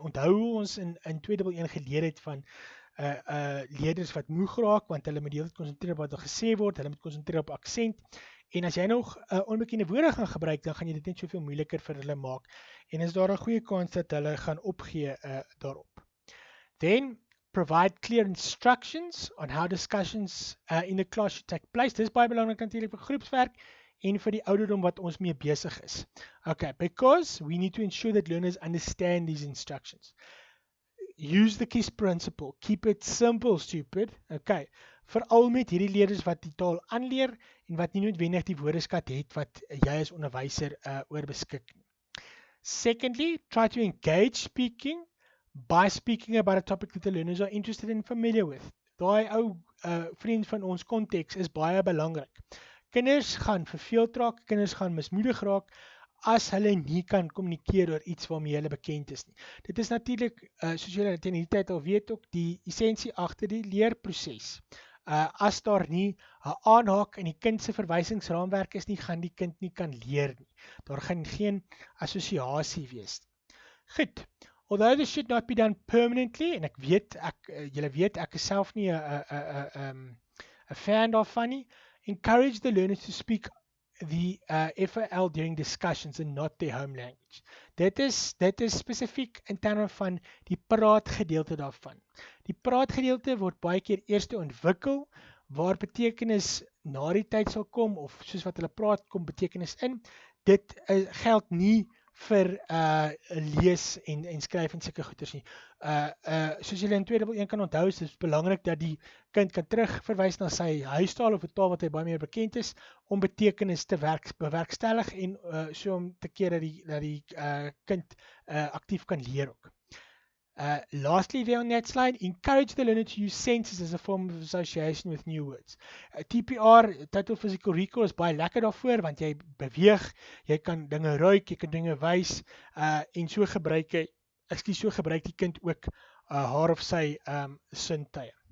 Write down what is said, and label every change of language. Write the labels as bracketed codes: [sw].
[af] Onthou ons in 211 geleer het van leerders wat moeg raak, want hulle moet die hele tyd konsentreer op wat er gesê word, hulle moet konsentreer op aksent, en as jy nog onbekende woorde gaan gebruik, dan gaan jy dit net soveel moeiliker vir hulle maak, en is daar 'n goeie kans dat hulle gaan opgee daarop. [en] Then, provide clear instructions on how discussions in the class should take place. [af] Dis baie belangrik natuurlik vir groepswerk, en vir die ouderdom wat ons mee besig is. [en] Okay, because we need to ensure that learners understand these instructions. Use the KISS principle. Keep it simple, stupid. Okay. [af] Veral met hierdie leerders wat die taal aanleer en wat nie noodwendig die woordeskat het wat jy as onderwyser oor beskik nie. [en] Secondly, try to engage speaking by speaking about a topic that the learners are interested and familiar with. [af] Daai ou vriend van ons konteks is baie belangrik. Kinders gaan verveeld raak, kinders gaan mismoedig raak as hulle nie kan kommunikeer oor iets waarmee hulle bekend is nie. Dit is natuurlik, soos julle teen die tyd al weet ook, die essensie agter die leerproses. As daar nie 'n aanhaak in die kind se verwysingsraamwerk is nie, gaan die kind nie kan leer nie. Daar gaan geen assosiasie wees. Goed. [en] Although this should not be done permanently, [af] en ek weet, julle weet, ek is self nie 'n fan daarvan nie, [en] encourage the learners to speak the FAL during discussions and not their home language. [af] Dit is spesifiek in terme van die praatgedeelte daarvan. Die praatgedeelte word baie keer eers ontwikkel, waar betekenis na die tyd sal kom, of soos wat hulle praat, kom betekenis in. Dit geld nie vir lees en skryf en sulke goeders nie. Soos julle in 2.1 kan onthou, is dit belangrik dat die kind kan terugverwys na sy huistaal of 'n taal wat hy baie meer bekend is om betekenis te bewerkstellig en so om te keer dat die kind aktief kan leer ook. [en] Lastly, there on that slide, encourage the learner to use senses as a form of association with new words. [af] TPR, total physical recall, is baie lekker daarvoor, want jy beweeg, jy kan dinge ruik, jy kan dinge wys, en so gebruik die kind ook haar of sy sintuie.